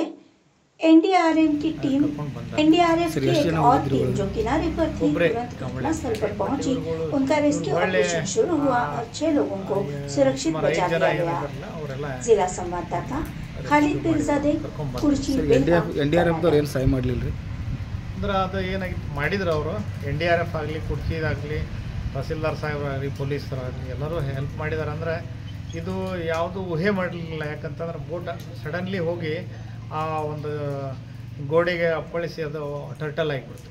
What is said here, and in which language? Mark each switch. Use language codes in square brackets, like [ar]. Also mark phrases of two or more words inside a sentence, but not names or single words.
[hi] एनडीआरएफ की एक और टीम जो किनारे पर थी तुरंत घटनास्थल पर पहुंची। उनका रेस्क्यू ऑपरेशन शुरू हुआ और 6 लोगों को सुरक्षित बचा लिया गया। जिला संवाददाता खालिद पीरजादे कुर्ची। [kn] एनडीआरएफ ಏನು ಸಹಾಯ ಮಾಡಲಿಲ್ಲರಿ ಅಂದ್ರೆ ಅದು ಏನಾಗಿತ್ತು ಮಾಡಿದ್ರು ಅವರು ಎನ್ಡಿಆರ್ಎಫ್ ಆಗಲಿ ಕುರ್ಚಿದಾಗಲಿ ತಹಸೀಲ್ದಾರ್ ಸಾಹೇಬರಾಗಲಿ ಪೊಲೀಸರಾಗಲಿ ಎಲ್ಲರೂ ಹೆಲ್ಪ್ ಮಾಡಿದ್ದಾರೆ. ಅಂದರೆ ಇದು ಯಾವುದು ಊಹೆ ಮಾಡಲಿಲ್ಲ, ಯಾಕಂತಂದ್ರೆ [en] boat suddenly [kn] ಹೋಗಿ ಆ ಒಂದು ಗೋಡೆಗೆ ಅಪ್ಪಳಿಸಿ ಅದು ಟರ್ಟಲ್ ಆಗಿಬಿಡ್ತು.